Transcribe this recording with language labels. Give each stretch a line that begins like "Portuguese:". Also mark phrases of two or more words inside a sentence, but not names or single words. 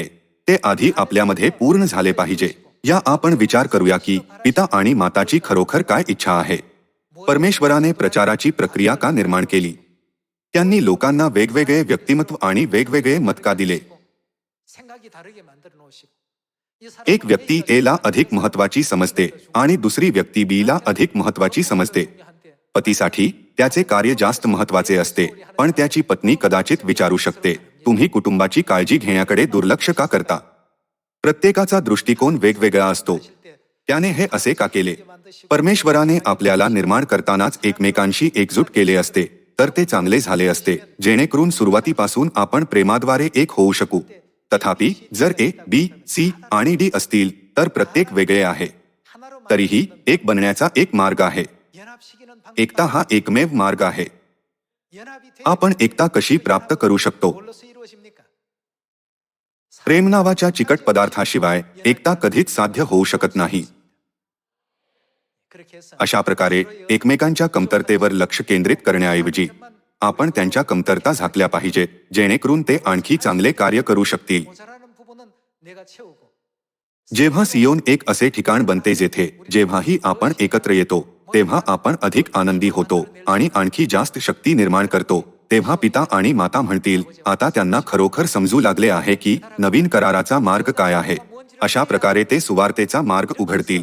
Marathi: ते आधी आपल्यामध्ये पूर्ण झाले पाहिजे. या आपण विचार करूया की पिता आणि माताची खरोखर काय इच्छा आहे. परमेश्वराने प्रचाराची प्रक्रिया का निर्माण केली? त्यांनी लोकांना वेगवेगळे व्यक्तिमत्व आणि वेगवेगळे मत का दिले?
Korean: 생각이 다르게 만들어 놓으시고 이
Marathi: एक व्यक्ती ए ला अधिक महत्वाची समजते आणि दुसरी व्यक्ती बी ला अधिक महत्वाची समजते. पतीसाठी त्याचे कार्य जास्त महत्वाचे असते, पण त्याची पत्नी कदाचित विचारू शकते, तुम्ही कुटुंबाची काळजी घेण्याकडे दुर्लक्ष का करता? प्रत्येकाचा दृष्टिकोन वेगवेगळा असतो. त्याने हे असे का केले? परमेश्वराने आपल्याला निर्माण करतानाच एकमेकांशी एकजूट केले असते तर ते चांगले झाले असते, जेणेकरून सुरुवातीपासून आपण प्रेमाद्वारे एक होऊ शकू. तथापि जर ए, बी, सी आणि डी असतील तर प्रत्येक वेगळे आहे.
Korean: 하나로
Marathi: तरीही एक बनण्याचा एक मार्ग आहे.
Korean: 연합시키는
Marathi: एकता हा एकमेव मार्ग आहे.
Korean: 연합이 돼
Marathi: आपण एकता कशी प्राप्त करू शकतो?
Korean: 뭘로서 이루어집니까?
Marathi: प्रेम नावाच्या चिकट पदार्थाशिवाय एकता कधीच साध्य होऊ शकत नाही.
Korean: 그렇게 해서
Marathi: अशा प्रकारे एकमेकांच्या कमतरतेवर लक्ष केंद्रित करण्याऐवजी आपण त्यांच्या कमतरता झाकल्या पाहिजेत, जेणेकरून ते आणखी चांगले कार्य करू शकतील.
Korean: 모자라는 부분은 내가 채우고
Marathi: जेव्हा सियोन एक असे ठिकाण बनते जेथे जेव्हाही आपण एकत्र येतो तेव्हा आपण अधिक आनंदी होतो आणि आणखी जास्त शक्ती निर्माण करतो. तेव्हा पिता आणि माता म्हणतील, आता त्यांना खरोखर समजू लागले आहे की नवीन कराराचा मार्ग काय आहे. अशा प्रकारे ते सुवार्तेचा मार्ग उघडतील.